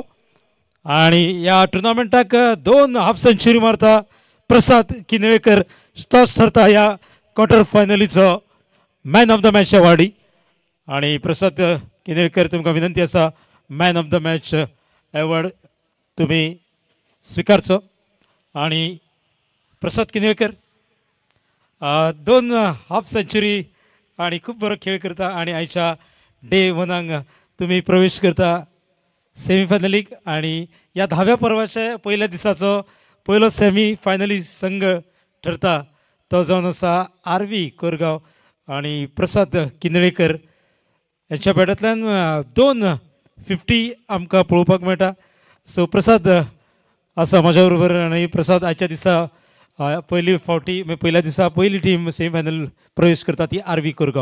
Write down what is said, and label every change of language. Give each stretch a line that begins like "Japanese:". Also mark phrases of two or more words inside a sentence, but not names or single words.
Konkani: आणि ह्या टुर्नामेंटाक 2
English: half century
Konkani: मारता प्रसाद किनळेकर, तोच ठरता ह्या क्वार्टर फायनलीचो
English: man of the match
Konkani: अवॉर्डी. आणि प्रसाद किनळेकर, तुमकां विनंती आसा
English: man of the match award
Konkani: तुम्ही स्वीकारचो. आणि प्रसाद किनळेकर 2
English: half century
Konkani: आणि खूप बरो खेळ करता. आणि आयच्या डे 1 तुम्ही प्रवेश करता सेमीफायनलीक. आणि या 10व्या पर्वाच्या पहिल्या दिसाचो पयलो सेमीफायनली संघ ठरता तो जावन आसा RV कोरगांव. आणि प्रसाद किनळेकर यांच्या बॅटांतल्यान 2 50 आमकां पळोवपाक मेळटा. सो प्रसाद आसा म्हाज्या बरोबर. आणि प्रसाद, आयच्या दिसा पहिली फावटी पहिल्या दिसा पहिली
English: team semifinal
Konkani: प्रवेश करता ती RV कोरगांव.